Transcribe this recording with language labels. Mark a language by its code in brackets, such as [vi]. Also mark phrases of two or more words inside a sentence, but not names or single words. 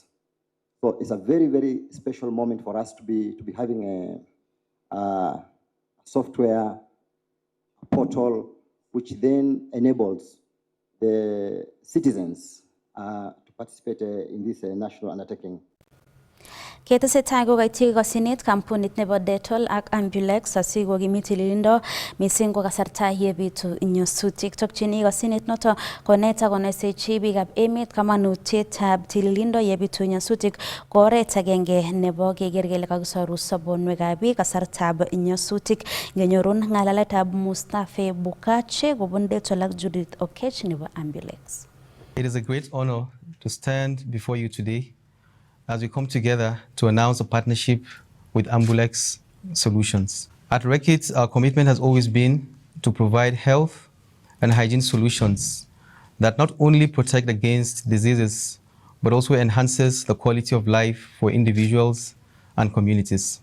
[en] So it's a very, very special moment for us to be having a software portal which then enables the citizens to participate in this national undertaking. [sgc] Ketesetai kokoityi kosinet kampunit nebo Detol ak Ambulex asikokimit tililindo mising ko kasarta yebitu nyasutik. Tokchini kosinet noto konet ak konoisechi biikab emet kamanutietab tililindo yebitu nyasutik ko oret agenge nebo keker kele kakisoru sobonwekab biik kasartab nyasutik. Ngenyorun ng'alaletab Mustafa Bukache kobun Detol ak Judith Okech nebo Ambulex. [en] It is a great honor to stand before you today as we come together to announce a partnership with Ambulex Solutions. At Reckitt, our commitment has always been to provide health and hygiene solutions that not only protect against diseases, but also enhances the quality of life for individuals and communities.